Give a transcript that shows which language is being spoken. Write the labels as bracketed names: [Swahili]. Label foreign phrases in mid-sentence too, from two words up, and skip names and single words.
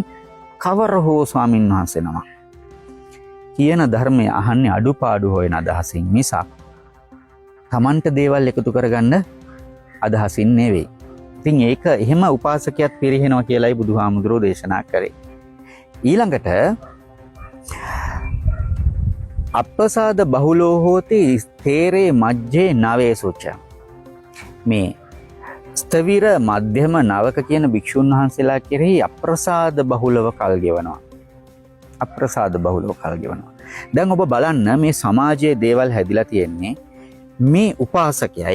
[Sinhala] කවර හෝ ස්වාමීන් වහන්සේ නම කියන ධර්මය අහන්නේ අඩුපාඩු හොයන අදහසින් මිසක් තමන්ට දේවල් එකතු කරගන්න අදහසින් නෙවෙයි. ඉතින් ඒක එහෙම උපාසකයක් පිරිහෙනවා කියලායි බුදුහාමුදුරුවෝ දේශනා කරේ. [Pali] ඊළඟට අප්පසාද බහුලෝ හෝති තේරේ මජ්ජේ නවේසුච්ච. [Sinhala] මේ ස්තවිර මධ්‍යම නවක කියන භික්ෂුන් වහන්සේලා කෙරෙහි අප්‍රසාද බහුලව කල් ගෙවනවා. අප්‍රසාද බහුලව කල් ගෙවනවා. දැන් ඔබ බලන්න මේ සමාජයේ දේවල් හැදිලා තියෙන්නේ මේ උපාසකයා.